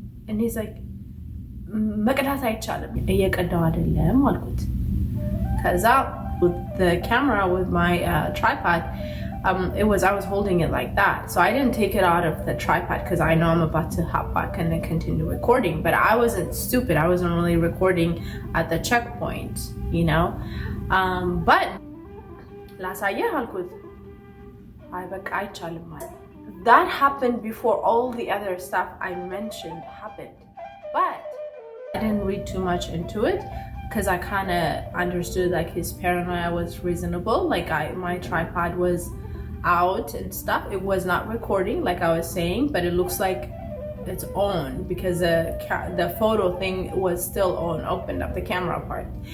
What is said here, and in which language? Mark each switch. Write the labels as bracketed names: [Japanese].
[English] And he's like, [Amharic] መቅዳት አይቻልም እየቀዳው አይደለም አልኩት። [English] ከዛ with the camera with my tripod, I was holding it like that, so I didn't take it out of the tripod because I know I'm about to hop back and then continue recording. But I wasn't stupid. I wasn't really recording at the checkpoint, you know. [Amharic] But ላሳየህ አልኩት። አይ በቃ አይቻልም ማለት. [English] That happened before all the other stuff I mentioned happened. But I didn't read too much into it because I kind of understood like his paranoia was reasonable. Like my tripod was out and stuff. It was not recording like I was saying, but it looks like it's on because the photo thing was still on, opened up the camera part.